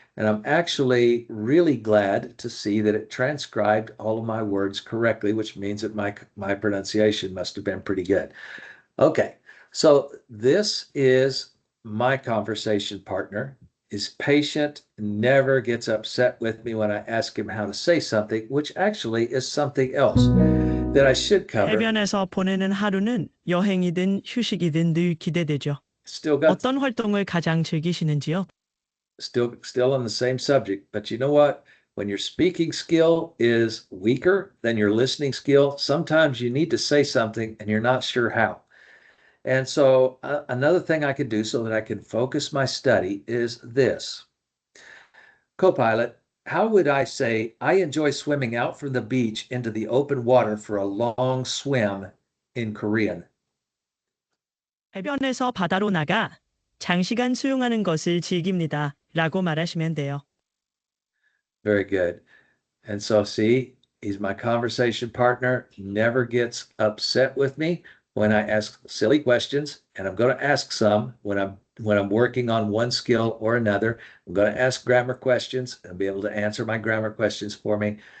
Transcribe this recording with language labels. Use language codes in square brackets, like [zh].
[en] And I'm actually really glad to see that it transcribed all of my words correctly, which means that my pronunciation must have been pretty good. Okay, so this is my conversation partner, is patient, never gets upset with me when I ask him how to say something, which actually is something else that I should cover. [ko] 해변에서 보내는 하루는 여행이든 휴식이든 늘 기대되죠. [en] Still got [ko] 어떤 활동을 가장 즐기시는지요? [en] still on the same subject, but you know what? When your speaking skill is weaker than your listening skill, sometimes you need to say something and you're not sure how. And so another thing I could do so that I can focus my study is this. Copilot, how would I say I enjoy swimming out from the beach into the open water for a long swim in Korean? [ko] 해변에서 바다로 나가 장시간 수영하는 것을 즐깁니다. 라고 말하시면 돼요. [en] Very good. And so, see, he's my conversation partner, never gets upset with me when I ask silly questions, and I'm going to ask some when I'm working on one skill or another. I'm going to ask grammar questions and be able to answer my grammar questions for me.